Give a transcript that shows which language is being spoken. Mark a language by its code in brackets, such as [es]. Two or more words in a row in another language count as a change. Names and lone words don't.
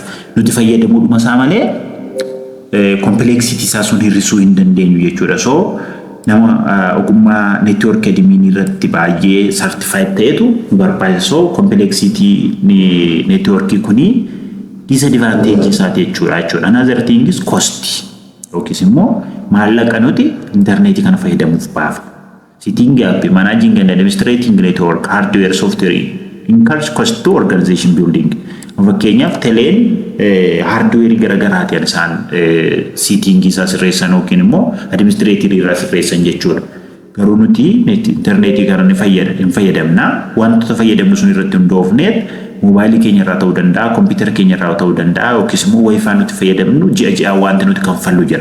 [om] Nuti fayyadamuudhuma isaa malee complexity isaa sun hir'isuu hin dandeenyu jechuudha. So nama ogummaa [en] network admin [om] irratti baay'ee certified ta'etu barbaachisa. So [en] complexity network [om] kuni disadvantage isaati jechuudha. [en] Another thing is cost. [om] yookiis immoo maallaqa nuti intarneetii kana fayyadamuuf baafna. [en] Setting up, managing and administrating network, hardware, software incurs cost to organization building. [om] Fakkeenyaaf teleen hardware garagaraati isaan setting isaa sirreessan yookiin immoo administrative irraa sirreessan jechuudha. Garuu nuti intarneetii kana hin fayyadamna. Wantoota fayyadamnu sun irratti hundoofneet moobaayilii keenya irraa ta'uu danda'a, kompiitara keenya irraa ta'uu danda'a yookiis immoo wifi nuti fayyadamnu ji'a wanti nuti kanfallu jira.